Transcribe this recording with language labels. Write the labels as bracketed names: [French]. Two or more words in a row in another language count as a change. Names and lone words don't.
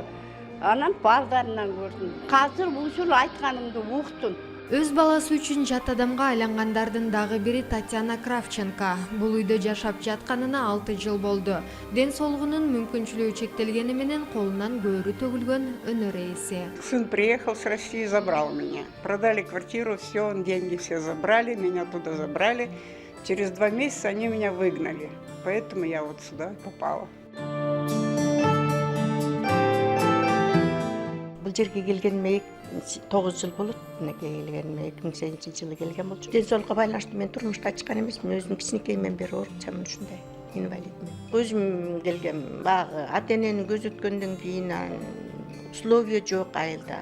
[Kyrgyz] Анан балдарынан көрдүм. Азыр ушул айтканымды уктун. Өз баласы үчүн жат адамга айлангандардын дагы бири Татьяна Кравченко. Бул үйдө жашап жатканына 6 жыл болду. Ден соолугунун мүмкүнчүлүгү чектелгени менен колунан көөрү төгүлгөн өнөр ээси. [Russian] Сын приехал с России, забрал меня. Продали квартиру, все, деньги все забрали, меня туда забрали. Через 2 месяца они меня выгнали. Поэтому я вот сюда попала. [Kyrgyz] Бул жерге келгениме 9 жыл болот. Мынакей келгениме 2008-жылы келген болчу. Ден соолукка байланыштуу мен турмушка чыккан эмесмин. Өзүм кичинекейимден бери оорукчамын, ушундай инвалидмин. Өзүм келгем, багы ата-энени көзөткөндөн кийин условия жок айылда.